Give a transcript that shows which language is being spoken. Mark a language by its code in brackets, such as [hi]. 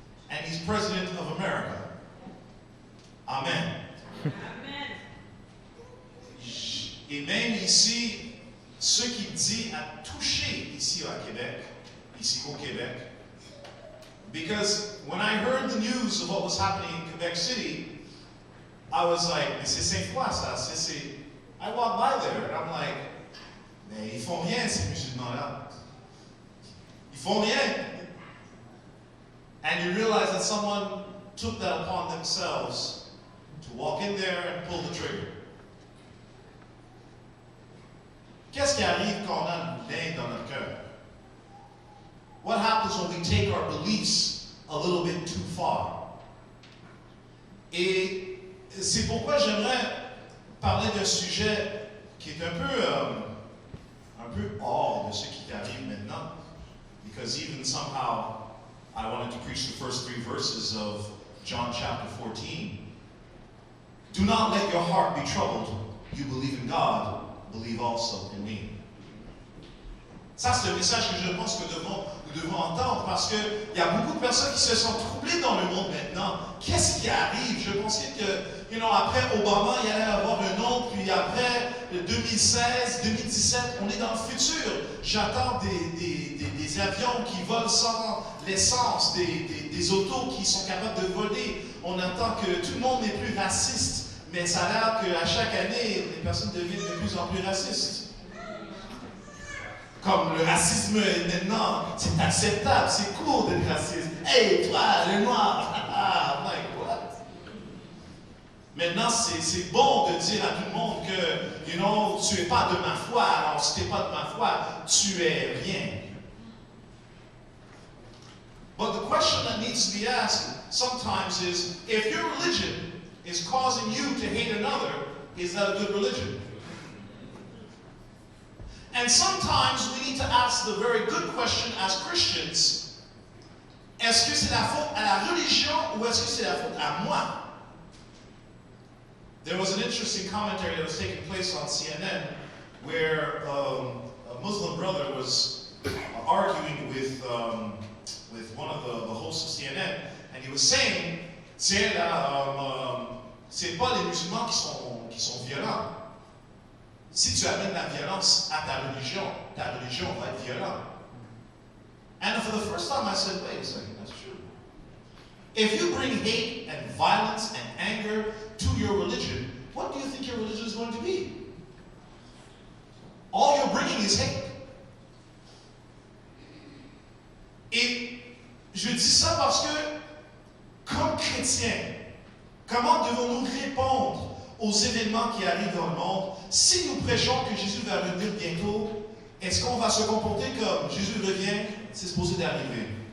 [en] And he's president of America. Amen. [fr] Et même ici, ce qu'il dit a touché ici au Québec. [en] Because when I heard the news of what was happening in Quebec City, I was like, [fr] mais c'est Sainte-Foy ça, [en] I walked by there and I'm like, [fr] mais ils font rien ces musulmans-là. Ils font rien. [en] And you realize that someone took that upon themselves to walk in there and pull the trigger. [fr] Qu'est-ce qui arrive quand on a une haine dans notre cœur? [en] What happens when we take our beliefs a little bit too far? [fr] Et c'est pourquoi j'aimerais parler d'un sujet qui est un peu hors de ce qui arrive maintenant. [en] Because even somehow I wanted to preach the first 3 verses of John chapter 14. Do not let your heart be troubled. You believe in God, believe also in me. [fr] Ça, c'est le message que je pense que nous devons entendre parce qu'il y a beaucoup de personnes qui se sont troublées dans le monde maintenant. Qu'est-ce qui arrive? Je pensais que, après Obama, il y allait avoir un autre, puis après 2016, 2017, on est dans le futur. J'attends des avions qui volent sans l'essence, des autos qui sont capables de voler. On attend que tout le monde n'est plus raciste, mais ça a l'air qu'à chaque année, les personnes deviennent de plus en plus racistes. Comme le racisme maintenant, c'est acceptable, c'est cool d'être raciste. Hey, toi, le noir! [en] I'm like, what? [fr] Maintenant, c'est bon de dire à tout le monde que, tu n'es pas de ma foi, alors si tu n'es pas de ma foi, tu es rien. [en] But the question that needs to be asked sometimes is, if your religion is causing you to hate another, is that a good religion? And sometimes we need to ask the very good question as Christians. [fr] Est-ce que c'est la faute à la religion ou est-ce que c'est la faute à moi? [en] there was an interesting commentary that was taking place on CNN where a Muslim brother was arguing with one of the hosts of CNN, and he was saying, [fr] tiens là, c'est pas les musulmans qui sont violents. Si tu amènes la violence à ta religion va être violente. [en] And for the first time I said, wait a second, that's true. If you bring hate and violence and anger to your religion, what do you think your religion is going to be? All you're bringing is hate. [fr] Et je dis ça parce que, comme chrétiens, comment devons-nous répondre aux événements qui arrivent dans le monde? Si nous prêchons que Jésus va revenir bientôt, est-ce qu'on va se comporter comme Jésus revient, c'est supposé d'arriver?